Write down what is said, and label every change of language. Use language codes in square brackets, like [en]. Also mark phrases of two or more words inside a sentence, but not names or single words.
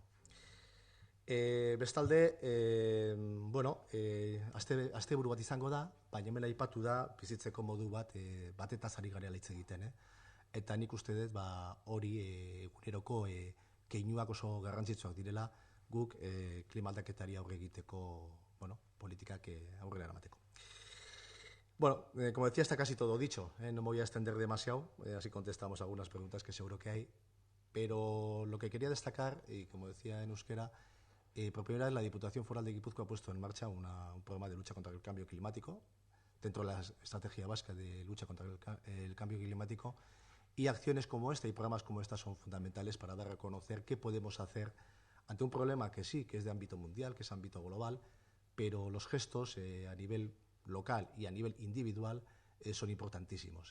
[eu] Bestalde, asteburu bat izango da, baina hemen aipatu da bizitzeko modu batetaz ari garela hitz egiten, eta nik uste dut hori eguneroko keinuak oso garrantzitsuak direla guk klimaldaketari aurre egiteko politikak aurrera eramateko. [es] Bueno, como decía, está casi todo dicho, no me voy a extender demasiado, así contestamos algunas preguntas que seguro que hay, pero lo que quería destacar, y como decía en euskera, por primera vez la Diputación Foral de Guipúzcoa ha puesto en marcha un programa de lucha contra el cambio climático dentro de la estrategia vasca de lucha contra el cambio climático, y acciones como esta y programas como esta son fundamentales para dar a conocer qué podemos hacer ante un problema que sí, que es de ámbito mundial, que es ámbito global, pero los gestos a nivel local y a nivel individual son importantísimos.